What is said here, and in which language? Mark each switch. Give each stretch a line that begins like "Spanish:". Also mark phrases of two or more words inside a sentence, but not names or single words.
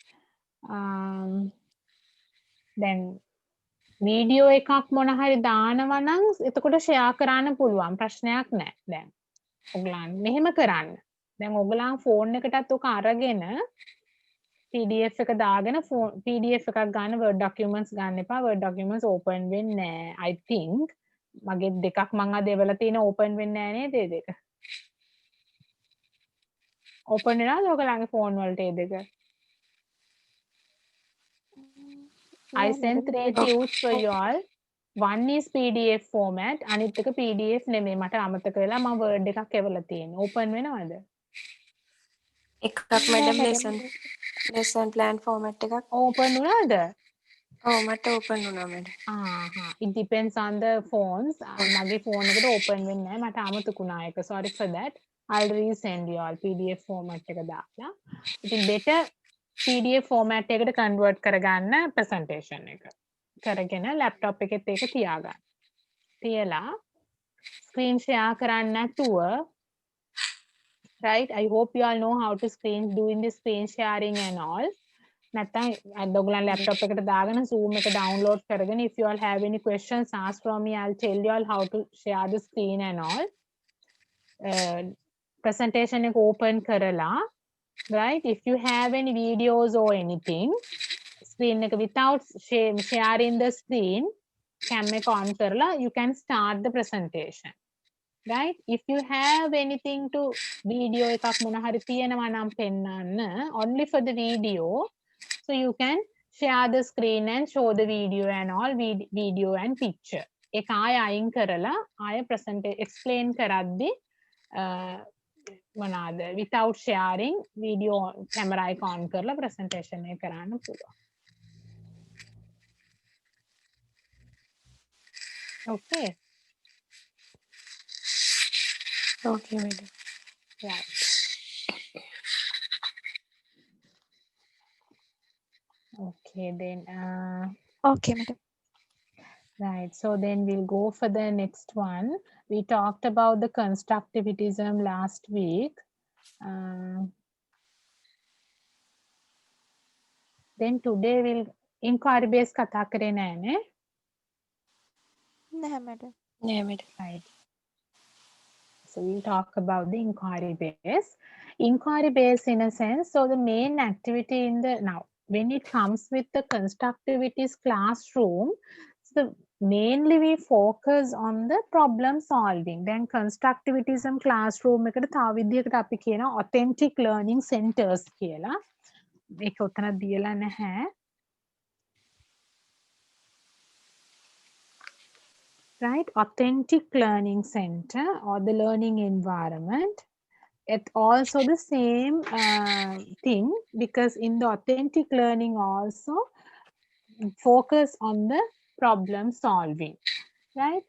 Sinhala: දැන් වීඩියෝ එකක් මොන හරි දානවා නම් එතකොට ෂෙයා කරන්න පුළුවන් ප්‍රශ්නයක් නැහැ. දැන් ඔයගලන් මෙහෙම කරන්න. දැන් ඔයගලන් ෆෝන් එකටත් ඔක අරගෙන PDF එක දාගෙන PDF එකක් ගන්න
English: Word documents
Sinhala: ගන්න එපා.
English: Word documents
Sinhala: open වෙන්නේ නැහැ.
English: I think
Sinhala: මගේ දෙකක් මං අද එවලා තියෙන open වෙන්නේ නැහැ නේද ඒ දෙක? open වෙනවද ඔයගලන්ගේ ෆෝන් වලට ඒ දෙක?
English: I Yeah sent madam. 3 Word tudes for doc- you all. One is PDF format
Sinhala: අනිත් එක PDF නෙමෙයි මට අමතක වෙලා මම Word එකක් එවලා තියෙනවා. open වෙනවද? එකක් නෑ මැඩම්
English: madam. lesson plan format
Sinhala: එකක්. open වුණාද? ඔව් මට ඕපන් වුණා මැඩම්.
English: it depends on the phones.
Sinhala: මගේ ෆෝන් එකට open වෙන්නේ නැහැ. මට අමතකුණා ඒක.
English: Sorry for that. I'll resend you all PDF format
Sinhala: එක දාලා. ඉතින්
English: better PDF format
Sinhala: එකට convert කරගන්න presentation එක. කරගෙන laptop එකෙත් ඒක තියාගන්න. තියලා screen share කරන්න නැතුව,
English: right? I hope you all know how to doing the screen sharing and all.
Sinhala: නැත්නම් ඔයගොල්ලන් laptop එකට දාගෙන Zoom එක download කරගෙන
English: if you all have any questions ask from me, I'll tell you all how to share the screen and all.
Sinhala: Presentation එක open කරලා,
English: right? If you have any videos or anything, screen එක without sharing the screen, cam එක on කරලා you can start the presentation. Right? If you have anything to video
Sinhala: එකක් මොන හරි තියෙනවා නම් පෙන්නන්න,
English: only for the video, so you can share the screen and show the video and all, video and picture.
Sinhala: ඒක ආය අයින් කරලා ආය explain කරද්දි මොනවාද
English: without sharing video camera
Sinhala: එක on කරලා presentation එක කරන්න පුළුවන්.
English: Okay. Okay, madam. Right. Okay, then Okay, madam. right, so then we'll go for the next one. We talked about the constructivism last week. Then today we'll inquiry based
Sinhala: කතා කරේ නෑනේ. නැහැ madam. නෑ madam.
English: Right. So we'll talk about the inquiry base. Inquiry base in a sense, so the main activity in the, now when it comes with the constructivities classroom, so mainly we focus on the problem solving. Then constructivism classroom
Sinhala: එකට තව විදිහකට අපි කියනවා
English: authentic learning centers
Sinhala: කියලා. ඒක උතන දීලා නැහැ.
English: Right, authentic learning center or the learning environment. It's also the same thing, because in the authentic learning also focus on the problem solving, right?